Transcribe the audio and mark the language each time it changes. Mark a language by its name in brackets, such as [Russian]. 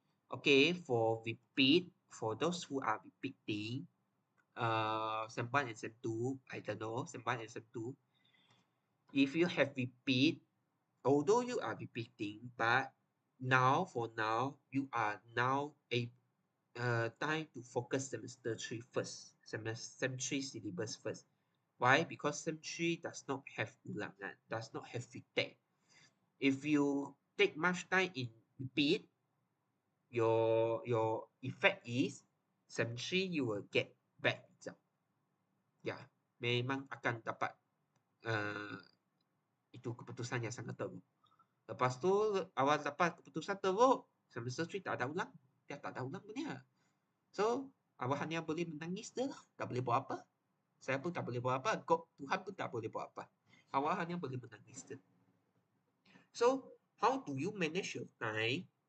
[English] Okay, for repeat, for those who are repeating, sem 1 and sem 2, I don't know, sem 1 and sem 2, if you have repeat, although you are repeating, but for now, you are now a time to focus semester 3 first, sem 3 syllabus first. Why? Because sem 3 does not have ulangan, does not have retake. If you take much time in repeat, your effect is sem 3 you will get bad result. [Malay] Ya, memang akan dapat itu keputusan yang sangat teruk. Lepas tu awal dapat keputusan teruk, semester 3 tak ada ulang. Dia tak ada ulang punya. So, awak hanya boleh menangis je lah. Tak boleh buat apa. Saya pun tak boleh buat apa. Tuhan pun tak boleh buat apa. Awak hanya boleh menangis je. [English] So, how do you manage your time?